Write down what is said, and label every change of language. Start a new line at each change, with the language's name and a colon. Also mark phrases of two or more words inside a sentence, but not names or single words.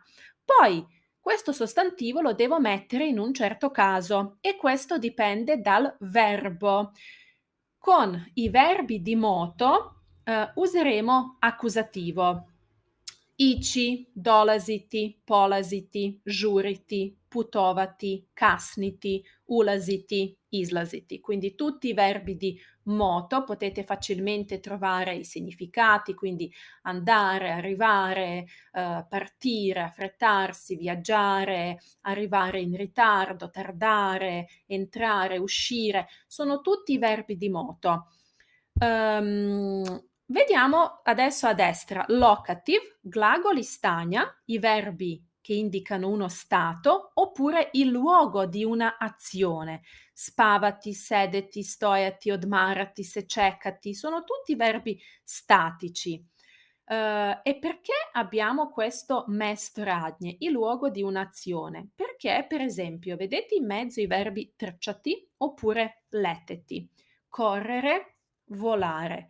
Italian: Poi questo sostantivo lo devo mettere in un certo caso e questo dipende dal verbo. Con i verbi di moto, useremo accusativo.
Serbian: Ići, dolaziti, polaziti, žuriti, putovati, kasniti, ulaziti, izlaziti.
Italian: Quindi tutti i verbi di moto potete facilmente trovare i significati, quindi andare, arrivare, partire, affrettarsi, viaggiare, arrivare in ritardo, tardare, entrare, uscire, sono tutti verbi di moto. Vediamo adesso a destra locative,
Serbian: glagoli stagna,
Italian: i verbi che indicano uno stato oppure il luogo di una azione.
Serbian: Spavati, sedeti, stojati, odmarati, sececati,
Italian: sono tutti verbi statici. E perché abbiamo questo mestoragne, il luogo di un'azione? Perché, per esempio, vedete in mezzo i verbi trčati oppure letteti, correre, volare.